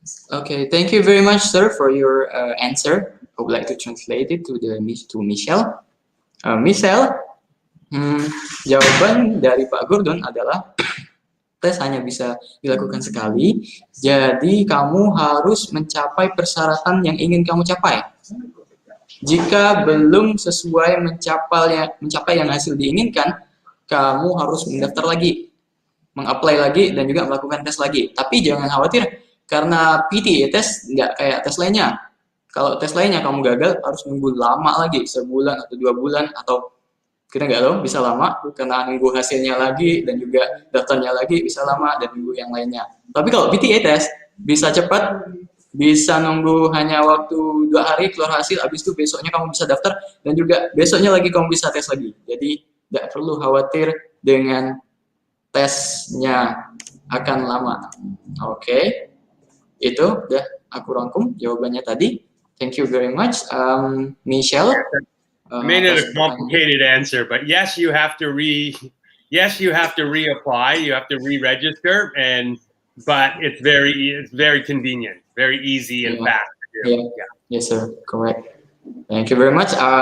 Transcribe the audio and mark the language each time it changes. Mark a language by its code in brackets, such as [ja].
[en] Okay, thank you very much, sir, for your answer. I would like to translate it to Michelle. [id] Michelle, jawaban dari Pak Gordon adalah tes hanya bisa dilakukan sekali. Jadi kamu harus mencapai persyaratan yang ingin kamu capai. Jika belum sesuai mencapai yang hasil diinginkan, kamu harus mendaftar lagi, mengapply lagi, dan juga melakukan tes lagi. Tapi jangan khawatir, karena PTE tes nggak kayak tes lainnya. Kalau tes lainnya kamu gagal, harus nunggu lama lagi, sebulan atau 2 bulan, atau kita nggak tahu, bisa lama, karena nunggu hasilnya lagi, dan juga daftarnya lagi bisa lama, dan nunggu yang lainnya. Tapi kalau PTE tes, bisa cepat, bisa nunggu hanya waktu 2 hari keluar hasil, habis itu besoknya kamu bisa daftar, dan juga besoknya lagi kamu bisa tes lagi. Jadi nggak perlu khawatir dengan tesnya akan lama. Oke. Itu udah aku rangkum jawabannya tadi. [en] Thank you very much, Michelle. I made it a complicated answer, but yes, you have to reapply, you have to re-register, but it's very convenient, very easy and fast to do. Yeah. Yes, sir. Correct. Thank you very much.